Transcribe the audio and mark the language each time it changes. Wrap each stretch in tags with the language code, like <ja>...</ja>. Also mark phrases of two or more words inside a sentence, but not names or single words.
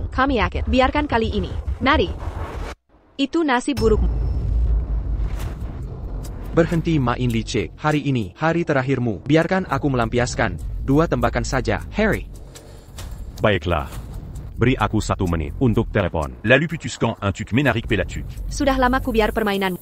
<id>Kami yakin, biarkan kali ini. Mari. Itu nasib burukmu. Berhenti main licik. Hari ini, hari terakhirmu. Biarkan aku melampiaskan 2 tembakan saja, Harry. Baiklah. Beri aku 1 menit untuk telepon. La Luputuscan un tuc Ménaric Pelatuc. Sudah lama ku biar permainanmu.</id>